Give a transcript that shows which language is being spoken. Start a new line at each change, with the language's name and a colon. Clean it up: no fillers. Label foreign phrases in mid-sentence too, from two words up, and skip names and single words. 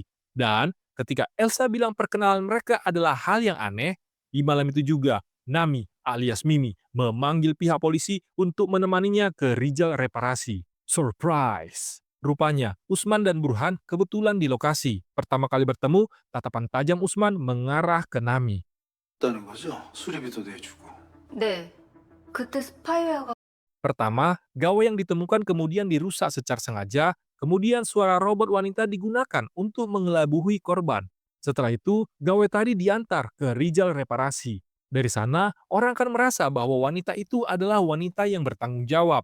Indonesian: Dan ketika Elsa bilang perkenalan mereka adalah hal yang aneh, di malam itu juga Nami alias Mimi memanggil pihak polisi untuk menemaninya ke Rijal Reparasi. Surprise! Rupanya, Usman dan Burhan kebetulan di lokasi. Pertama kali bertemu, tatapan tajam Usman mengarah ke Nami.
Korean: 있다는 거죠? 수리비도 내주고. 네. 그때 스파이웨어가
Indonesian: Pertama, gawe yang ditemukan kemudian dirusak secara sengaja, kemudian suara robot wanita digunakan untuk mengelabui korban. Setelah itu, gawe tadi diantar ke Rijal Reparasi. Dari sana, orang akan merasa bahwa wanita itu adalah wanita yang bertanggung jawab.